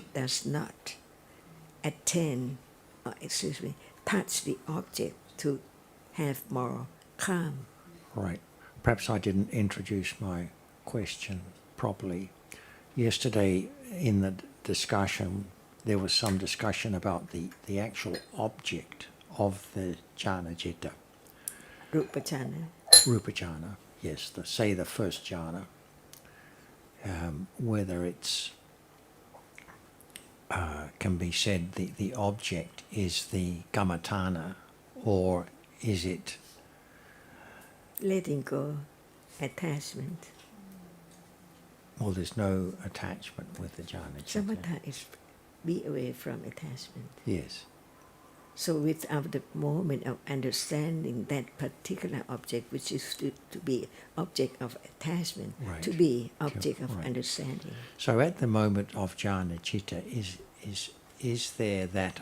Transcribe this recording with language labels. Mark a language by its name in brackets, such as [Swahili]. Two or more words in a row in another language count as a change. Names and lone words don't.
[English] it does not attain, or touch the object to have more calm. Right. Perhaps I didn't introduce my question properly. Yesterday in the discussion, there was some discussion about the actual object of the [Pali] jhana citta. Rupa jhana. Rupa jhana, [English] yes, say the first jhana. Whether it's can be said the object is the kammatthana, or is it Letting go, attachment. well, there's no attachment with the [Pali] jhana citta. [English] Samatha is be away from attachment. Yes. So without the moment of understanding that particular object, which is to be object of attachment, Right. to be object of Right. understanding. So at the moment of jhana citta, is there that understanding,